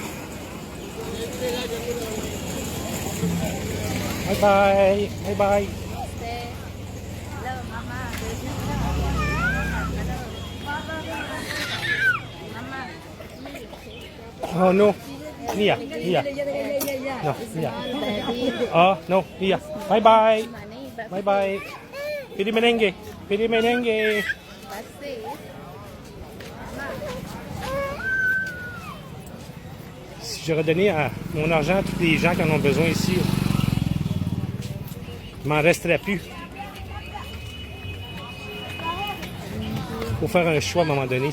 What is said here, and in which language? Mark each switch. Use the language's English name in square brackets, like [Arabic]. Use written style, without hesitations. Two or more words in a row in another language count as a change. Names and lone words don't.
[English] Bye bye, bye bye. Oh no, Nia, Nia. No, Nia. Oh no, Nia. Bye bye, bye bye. Pili merengue, pili merengue. [French] Si j'aurais donné mon argent à tous les gens qui en ont besoin ici, il m'en resterait plus. Il faut faire un choix à un moment donné.